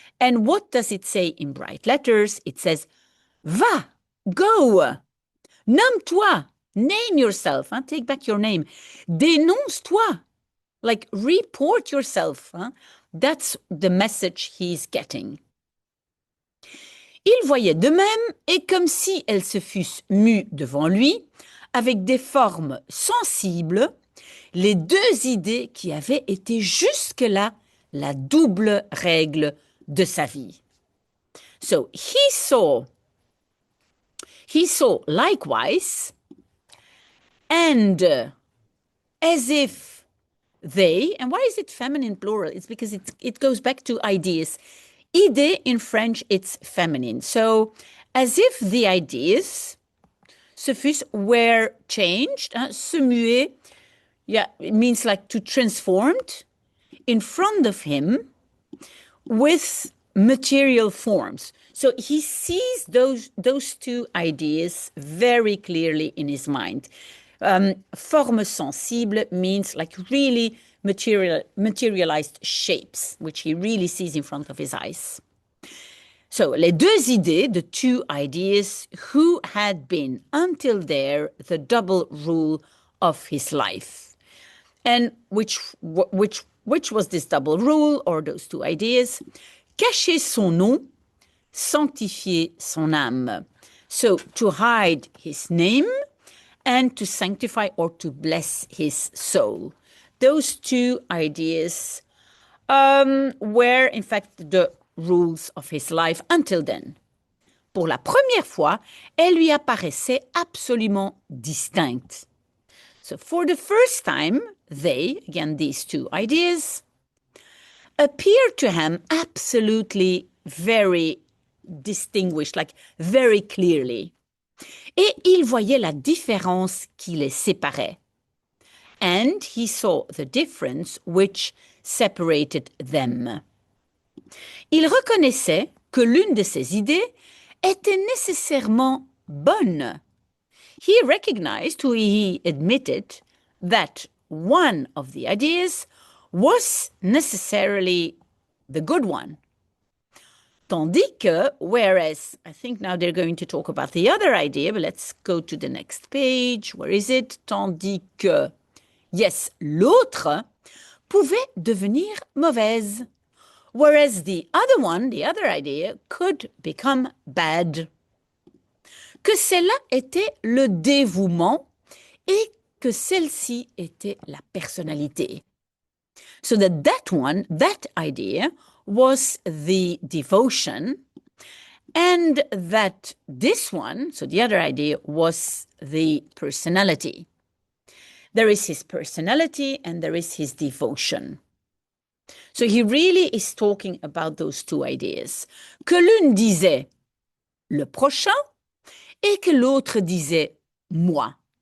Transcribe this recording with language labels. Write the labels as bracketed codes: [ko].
[en] And what does it say in bright letters? It says, va, go, [fr] nomme-toi, [en] name yourself, take back your name, [fr] dénonce-toi, [en] like report yourself. That's the message he's getting. [fr] Il voyait de même, et comme si elles se fussent mues devant lui, avec des formes sensibles, les deux idées qui avaient été jusque-là la double règle de sa vie. [en] So he saw likewise, and as if they, and why is it feminine plural? It's because it goes back to ideas. Idée in French, it's feminine. So as if the ideas were changed, [fr] se muer, [en] yeah, it means like to transformed in front of him with material forms. So he sees those two ideas very clearly in his mind. Forme sensible means like really materialized shapes, which he really sees in front of his eyes. So, [fr] les deux idées, [en] the two ideas, who had been until there the double rule of his life. And which was this double rule, or those two ideas? [fr] Cacher son nom, sanctifier son âme. [en] So, to hide his name and to sanctify or to bless his soul. Those two ideas were, in fact, the rules of his life until then. [fr] Pour la première fois, elles lui apparaissaient absolument distinctes. [en] So for the first time, they, again, these two ideas, appeared to him absolutely very distinguished, like very clearly. [fr] Et il voyait la différence qui les séparait. [en] And he saw the difference which separated them. [fr] Il reconnaissait que l'une de ces idées était nécessairement bonne. [en] He recognized, he admitted, that one of the ideas was necessarily the good one. [fr] Tandis que, [en] whereas, I think now they're going to talk about the other idea, but let's go to the next page. Where is it? [fr] Tandis que, yes, l'autre pouvait devenir mauvaise. [en] Whereas the other one, the other idea, could become bad. [fr] Que cela était le dévouement et que celle-ci était la personnalité. [en] So that idea was the devotion, and that this one, so the other idea, was the personality. There is his personality and there is his devotion. So he really is talking about those two ideas. [fr] Que l'une disait le prochain et que l'autre disait moi.